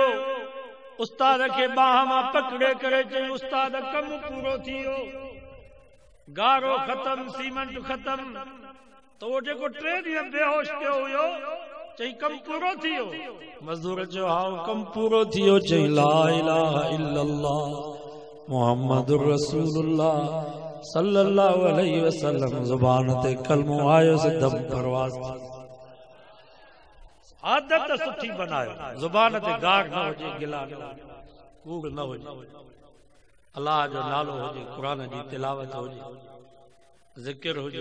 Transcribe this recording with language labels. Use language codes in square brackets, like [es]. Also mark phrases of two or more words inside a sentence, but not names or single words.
[sd] उस्ताद खे बाह मां पकड़े करे चई उस्ताद कमु पूरो थी वियो, गारो ख़तम, सीमेंट ख़तम। तो वो जेको 3 ॾींहं बेहोश थियो हुयो चई कमु पूरो थी वियो। मज़दूर चयो हा कमु पूरो थी वियो। चई [ar] لا إله إلا الله محمد رسول الله صلى الله عليه وسلم [sd] ज़ुबान ते कलमो आयो से दम परवाज़। आदत सुठी बनायो, ज़ुबान ते गार न हुजे, गिला न हुजे, कूड़ न हुजे, अल्लाह जो नालो हुजे, क़ुरान जी तिलावत हुजे, ज़िक्र हुजे।